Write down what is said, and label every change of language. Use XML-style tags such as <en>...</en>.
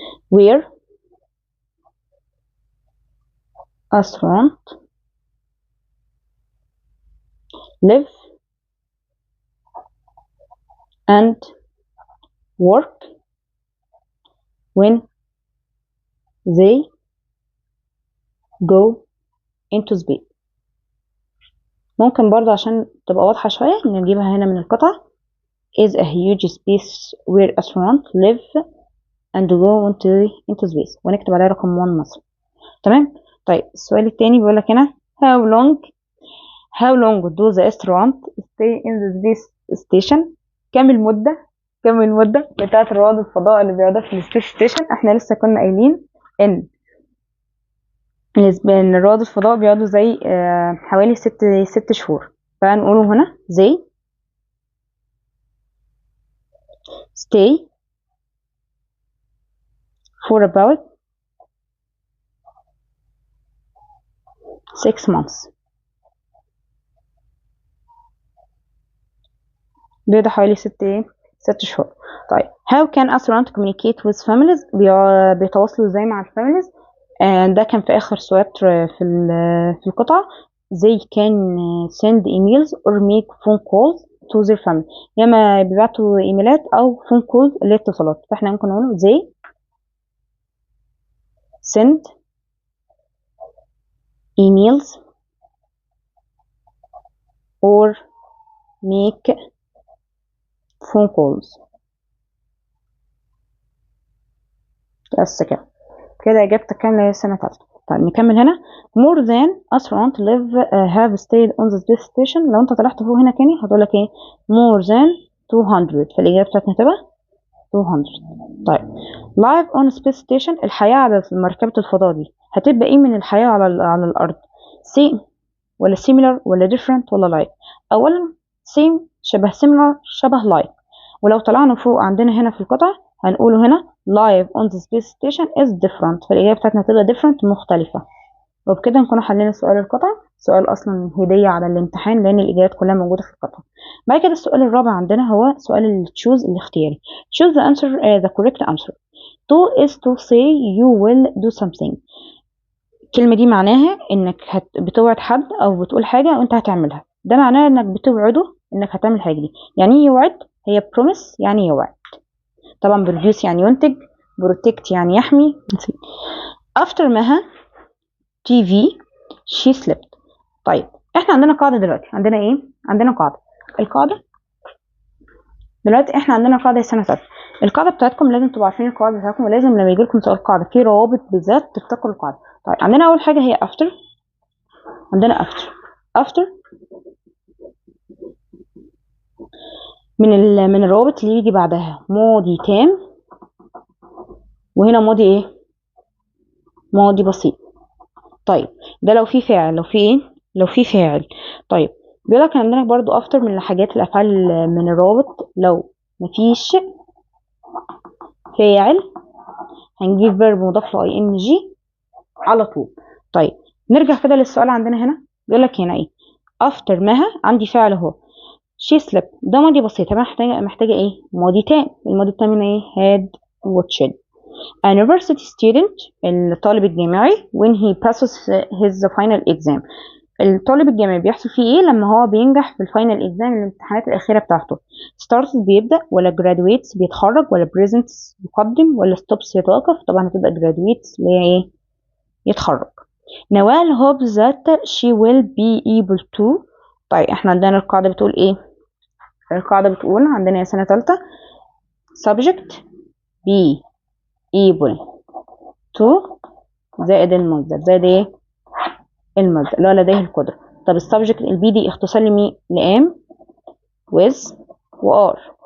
<en>where astronauts live and work when they go into space.</en> <ar>ممكن برضه عشان تبقى واضحة شوية نجيبها هنا من القطعة</ar> <en>is a huge space where astronauts live and go into space</en> <ar>ونكتب عليها رقم 1 مصر. تمام. طيب السؤال التاني بيقول لك هنا</ar> <en>how long do the astronauts stay in the space station،</en> <ar>كم المدة بتاعت رواد الفضاء اللي بيقعدوا في السبيس ستيشن. احنا لسه كنا قايلين ان رواد الفضاء بيقعدوا زي حوالي 6 شهور، فهنقوله هنا</ar> <en>they stay for about 6 months.</en> <ar>بيقعدوا حوالي 6 شهور.</ar> <en>طيب how can astronauts communicate with families،</en> <ar>بيتواصلوا ازاي مع الفاميليز. ده كان في اخر سؤال في القطعة.</ar> <en>they can send emails or make phone calls to their family،</en> <ar>يا اما بيبعتوا ايميلات او</ar> <en>phone calls</en> <ar>اللي هي اتصالات. فاحنا ممكن نقول</ar> <en>they send emails or make phone calls.</en> <ar>بس كده. كده إجابتك كاملة يا سنة تالتة. طيب نكمل هنا.</ar> <en>more than astronauts have stayed on the space station.</en> <ar>لو انت طلعت فوق هنا تاني هتقولك ايه؟</ar> <en>more than 200.</en> <ar>فالإجابة بتاعتنا تبقى 200. طيب</ar> <en>life on space station،</en> <ar>الحياة على مركبة الفضاء دي هتبقى ايه من الحياة على الأرض؟ same ولا similar ولا different ولا like؟ أولا same شبه similar شبه like. ولو طلعنا فوق عندنا هنا في القطعة هنقوله هنا</ar> <en>life on the space station is different.</en> <ar>فالإجابة بتاعتنا هتبقى different مختلفة. وبكده نكون حلينا سؤال القطعة. سؤال أصلا هدية على الامتحان لأن الإجابات كلها موجودة في القطعة. بعد كده السؤال الرابع عندنا هو سؤال choose الاختياري.</ar> <en>choose the answer the correct answer. to is to say you will do something.</en> <ar>الكلمة دي معناها إنك بتوعد حد أو بتقول حاجة وأنت هتعملها. ده معناه إنك بتوعده إنك هتعمل الحاجة دي. يعني إيه يوعد؟ هي promise يعني يوعد. طبعا produce يعني ينتج، protect يعني يحمي.</ar> <en>after Maha TV she slept.</en> <ar>طيب احنا عندنا قاعدة دلوقتي. عندنا ايه؟ عندنا قاعدة. القاعدة دلوقتي احنا عندنا قاعدة السنة تالتة. القاعدة بتاعتكم لازم تبقوا عارفين القواعد بتاعتكم، ولازم لما يجي لكم سؤال قاعدة في روابط بالذات تفتكروا القاعدة. طيب عندنا أول حاجة هي after. عندنا after من الروابط اللي يجي بعدها ماضي تام، وهنا ماضي ايه؟ ماضي بسيط. طيب ده لو في فاعل، لو في ايه؟ لو في فاعل. طيب بيقول لك عندنا برضو after من الحاجات الافعال من الروابط لو مفيش فاعل هنجيب فيرب مضاف له ing على طول. طيب نرجع كده للسؤال عندنا هنا. بيقول لك هنا ايه؟ after مها عندي فعل اهو</ar> <en>she slept،</en> <ar>ده ماضي بسيط. انا محتاجه ايه؟ ماضي تام. الماضي التام هنا ايه؟</ar> <en>had watched. A university student</en> <ar>الطالب الجامعي</ar> <en>when he passes his final exam.</en> <ar>الطالب الجامعي بيحصل فيه ايه لما هو بينجح في الفاينل اكزام، الامتحانات الاخيره بتاعته؟ starts بيبدا ولا graduates بيتخرج ولا presents بيقدم ولا stops يتوقف؟ طبعا هتبقى graduates اللي هي ايه؟ يتخرج.</ar> <en>Nawal hopes that she will be able to.</en> <ar>طيب احنا عندنا القاعده بتقول ايه؟ القاعده بتقول عندنا يا سنه ثالثه</ar> <en>subject be able to</en> <ar>زائد المصدر. زائد ايه؟ المصدر اللي هو لديه القدرة. طب السبجكت البي دي اختصار لمين؟ لام with وار.</ar>